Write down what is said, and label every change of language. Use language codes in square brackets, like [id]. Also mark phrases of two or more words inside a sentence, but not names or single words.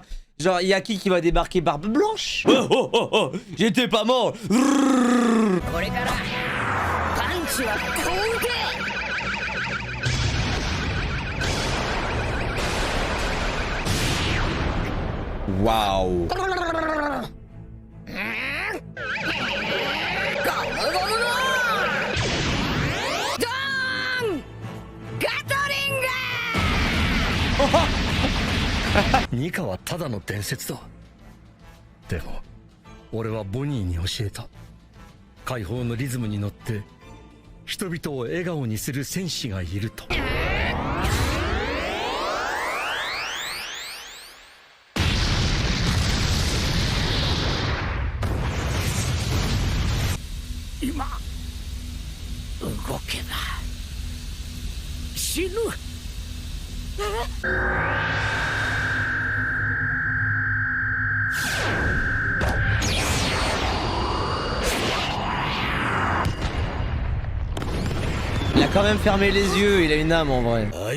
[fr] Genre y'a qui va débarquer barbe blanche? Oh oh oh oh, j'étais pas mort. Waouh. [ja] Nika はただの伝説だ。でも俺はボニーに教えた。解放のリズムに乗って人々を笑顔にする戦士がいると。今動けば死ぬ。 [fr] Il a quand même fermé les yeux, il a une âme en vrai.